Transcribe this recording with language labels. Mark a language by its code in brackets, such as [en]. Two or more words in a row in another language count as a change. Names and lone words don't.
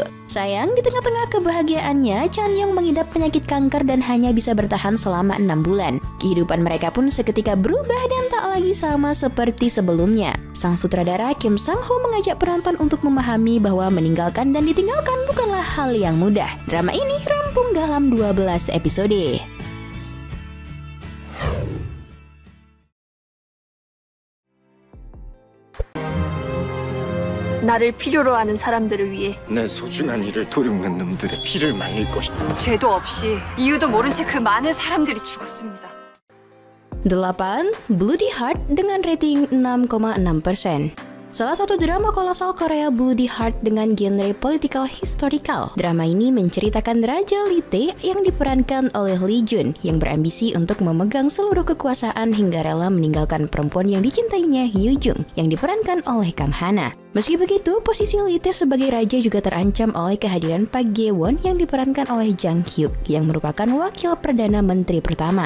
[id] Sayang, di tengah-tengah kebahagiaannya, Chan Young mengidap penyakit kanker dan hanya bisa bertahan selama 6 bulan. Kehidupan mereka pun seketika berubah dan tak lagi sama seperti sebelumnya. Sang sutradara Kim Sang-ho mengajak penonton untuk memahami bahwa meninggalkan dan ditinggalkan bukanlah hal yang mudah. Drama ini rampung dalam 12 episode. [ko] 나를 필요로 하는 사람들을 위해 내 소중한 일을 도륙는 놈들의 피를 말릴 것이다. 죄도 없이 이유도 모른 채 그 많은 사람들이 죽었습니다. [id] 8. Bloody Heart dengan rating 6,6%. Salah satu drama kolosal Korea, Bloody Heart dengan genre [en] political historical. [id] Drama ini menceritakan Raja Lee Tae yang diperankan oleh Lee Jun yang berambisi untuk memegang seluruh kekuasaan hingga rela meninggalkan perempuan yang dicintainya, Yoo Jung, yang diperankan oleh Kang Hana. Meski begitu, posisi Lee Tae sebagai raja juga terancam oleh kehadiran Park Ge-won yang diperankan oleh Jang Hyuk yang merupakan wakil Perdana Menteri pertama.